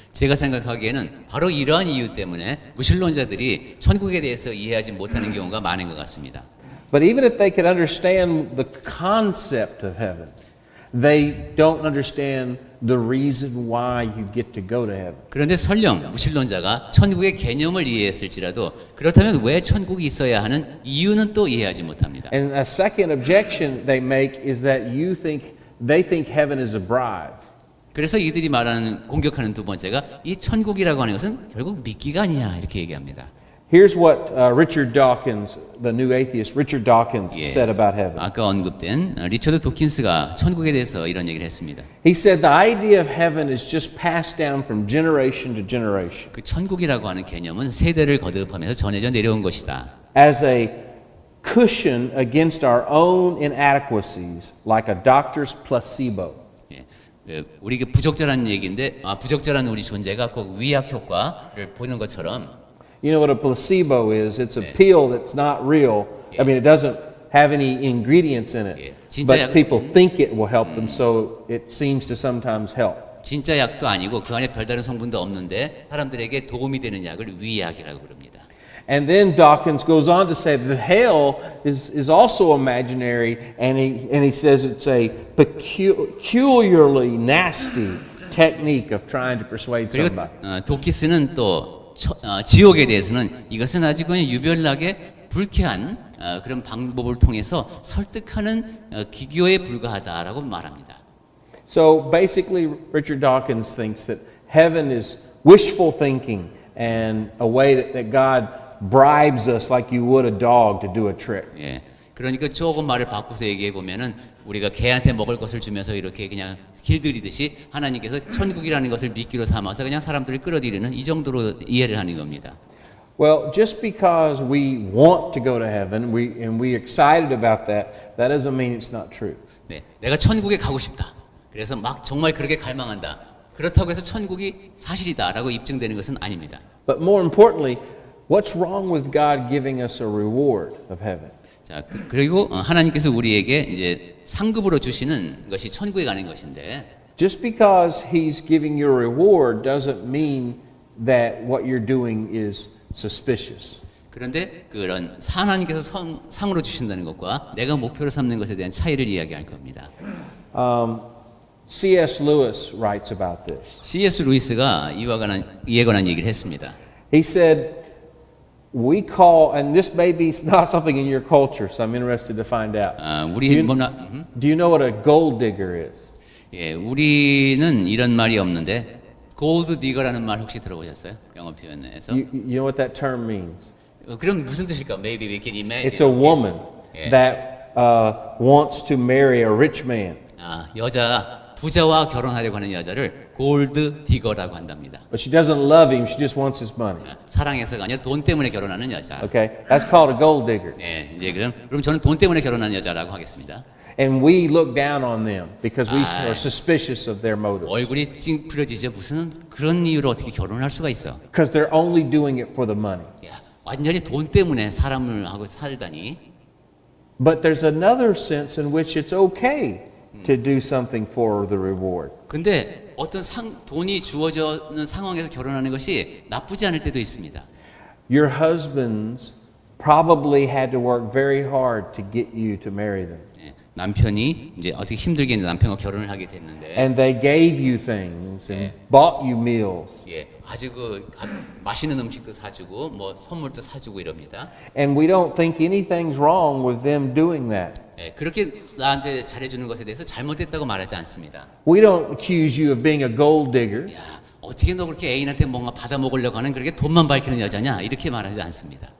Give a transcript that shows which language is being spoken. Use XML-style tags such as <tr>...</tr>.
<ko>제가 생각하기에는 바로 이러한 이유 때문에 무신론자들이 천국에 대해서 이해하지 못하는 경우가 많은 것 같습니다.</ko> <en>But even if they could understand the concept of heaven, they don't understand the reason why you get to go to heaven.</en> <ko>그런데 설령 무신론자가 천국의 개념을 이해했을지라도 그렇다면 왜 천국이 있어야 하는 이유는 또 이해하지 못합니다.</ko> <en>And a second objection they make is that they think heaven is a bribe.</en> <ko>그래서 이들이 말하는 공격하는 두 번째가 이 천국이라고 하는 것은 결국 미끼가 아니냐 이렇게 얘기합니다.</ko> <en>Here's what Richard Dawkins, the new atheist, Richard Dawkins</en> <ko>예,</ko> <en>said about heaven.</en> <ko>아까 언급된 리처드 도킨스가 천국에 대해서 이런 얘기를 했습니다.</ko> <en>He said the idea of heaven is just passed down from generation to generation.</en> <ko>그 천국이라고 하는 개념은 세대를 거듭하면서 전해져 내려온 것이다.</ko> <en>As a cushion against our own inadequacies like a doctor's placebo.</en> <ko>예, 우리가 부적절한 얘기인데 부적절한 우리 존재가 꼭 위약 효과를 보는 것처럼</ko> <en>You know what a placebo is? It's a pill that's not real. I mean, it doesn't have any ingredients in it.</en> <ko>진짜</ko> <en>But people think it will help them, so it seems to sometimes help.</en> <ko>진짜 약도 아니고 그 안에 별다른 성분도 없는데 사람들에게 도움이 되는 약을 위약이라고 부릅니다.</ko> <en>And then Dawkins goes on to say that hell is also imaginary, and he says it's a peculiarly nasty technique of trying to persuade</en> <ko>그리고</ko> <en>somebody.</en> <ko>도키스는 또 지옥에 대해서는 이것은 아주 그냥 유별나게 불쾌한 그런 방법을 통해서 설득하는 기교에 불과하다라고 말합니다.</ko> <en>So basically, Richard Dawkins thinks that heaven is wishful thinking and a way that God bribes us like you would a dog to do a trick.</en> <ko>예, 그러니까 조금 말을 바꿔서 얘기해 보면은 우리가 개한테 먹을 것을 주면서 이렇게 그냥 길들이듯이 하나님께서 천국이라는 것을 미끼로 삼아서 그냥 사람들을 끌어들이는 이 정도로 이해를 하는 겁니다.</ko> <en>Well, just because we want to go to heaven, and we're excited about that, that doesn't mean it's not true.</en> <ko>네, 내가 천국에 가고 싶다. 그래서 막 정말 그렇게 갈망한다. 그렇다고 해서 천국이 사실이다라고 입증되는 것은 아닙니다.</ko> <en>But more importantly, what's wrong with God giving us a reward of heaven?</en> <ko>자, 그리고 하나님께서 우리에게 이제 상급으로 주시는 것이 천국에 가는 것인데</ko> <en>Just because He's giving you a reward doesn't mean that what you're doing is suspicious.</en> <ko>그런데 그런 하나님께서 상으로 주신다는 것과 내가 목표로 삼는 것에 대한 차이를 이야기할 겁니다.</ko> <en>C.S. Lewis writes about this. C.S.</en> <ko>루이스가 이에 관한 얘기를 했습니다.</ko> <en>He said, we call, and this may be not something in your culture, so I'm interested to find out.</en> <ko>우리</ko> <en>Do you know what a gold digger is?</en> <ko>예, 우리는 이런 말이 없는데 골드 디거라는 말 혹시 들어보셨어요? 영어 표현에서?</ko> <en>You know what that term means?</en> <ko>그럼 무슨 뜻일까?</ko> <en>Maybe we can imagine. It's a woman</en> <ko>예.</ko> <en>that wants to marry a rich man.</en> <ko>부자와 결혼하려고 하는 여자를 골드 디거라고 한답니다.</ko> <en>But she doesn't love him, she just wants his money.</en> <ko>사랑해서가 아니라 돈 때문에 결혼하는 여자.</ko> <en>Okay? That's called a gold digger.</en> <ko>예, 이제 그럼 저는 돈 때문에 결혼하는 여자라고 하겠습니다.</ko> <en>And we look down on them because we are suspicious of their motives.</en> <ko>얼굴이 찡그려지죠. 무슨 그런 이유로 어떻게 결혼할 수가 있어?</ko> <en>Because they're only doing it for the money.</en> <ko>야, 완전히 돈 때문에 사람을 하고 살다니.</ko> <en>But there's another sense in which it's okay to do something for the reward.</en> <ko>근데 어떤 돈이 주어지는 상황에서 결혼하는 것이 나쁘지 않을 때도 있습니다.</ko> <en>Your husbands probably had to work very hard to get you to marry them.</en> <ko>예, 남편이 이제 어떻게 힘들게 남편과 결혼을 하게 됐는데,</ko> <en>And they gave you things and bought you meals.</en> <ko>예, 아주 맛있는 음식도 사주고 뭐 선물도 사주고 이럽니다.</ko> <en>And we don't think anything's wrong with them doing that.</en> <ko>예, 그렇게 나한테 잘해주는 것에 대해서 잘못됐다고 말하지 않습니다.</ko> <en>We don't accuse you of being a gold digger.</en> <ko>야, 어떻게 너 그렇게 애인한테 뭔가 받아 먹으려고 하는 그렇게 돈만 밝히는 여자냐 이렇게 말하지 않습니다.</ko>